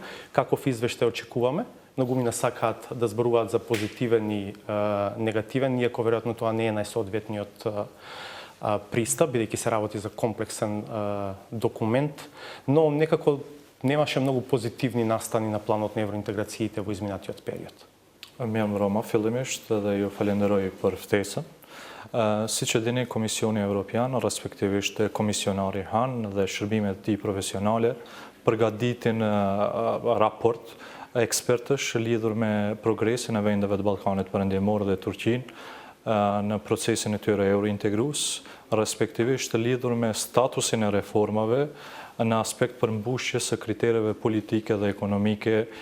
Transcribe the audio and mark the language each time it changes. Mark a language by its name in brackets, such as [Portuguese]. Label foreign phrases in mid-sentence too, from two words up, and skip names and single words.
[Macedonian] Каков извештај очекуваме? Многумина сакаат да зборуваат за позитивен и негативен, иако веројатно тоа не е најсоодветниот пристап, бидејќи се работи за комплексен документ, но некако немаше многу позитивни настани на планот на евроинтеграциите во изминатиот период. [Albanian] Jam Roma fillimisht dhe ju falenderoj për ftesën. Siç e dini, Komisioni Evropian, respektivisht Komisionari Han dhe shërbimet e tij profesionale përgatitin raport ekspertësh lidhur me progresin e vendeve të Ballkanit Perëndimor dhe Turqinë në procesin e tyre eurointegrues, respektivisht lidhur me statusin e reformave në aspekt përmbushjes së kritereve politike dhe ekonomike